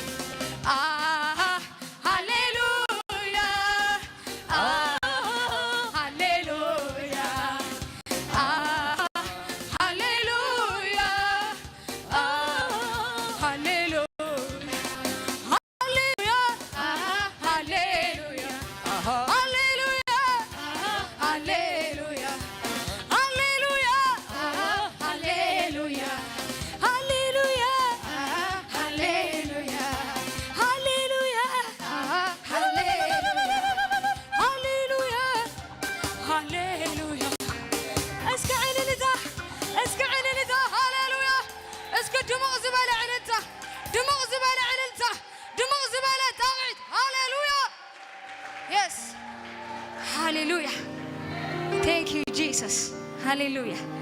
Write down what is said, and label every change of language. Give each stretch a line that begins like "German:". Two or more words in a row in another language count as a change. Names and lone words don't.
Tigrinya: ሃሌሉያ ሃሌሉያ ሃሌሉያ ሃሌሉያ ሃሌሉያ ሃሌሉያ ሃሌሉያ ሃሌሉያ ሃሌሉያ ሃሌሉያ ሃሌሉያ ሃሌሉያ ሃሌሉያ ሃሌሉያ ሃሌሉያ እስከ ዕልልታ ሃሌሉያ እስከ ድሙቕ ዝበለ ዕልልታ ድሙቕ ዝበለ ዕልልታ ድሙቕ ዝበለ ጣዕዒት ሃሌሉያ የስ ሃሌሉያ
English: thank you Jesus
Tigrinya: ሃሌሉያ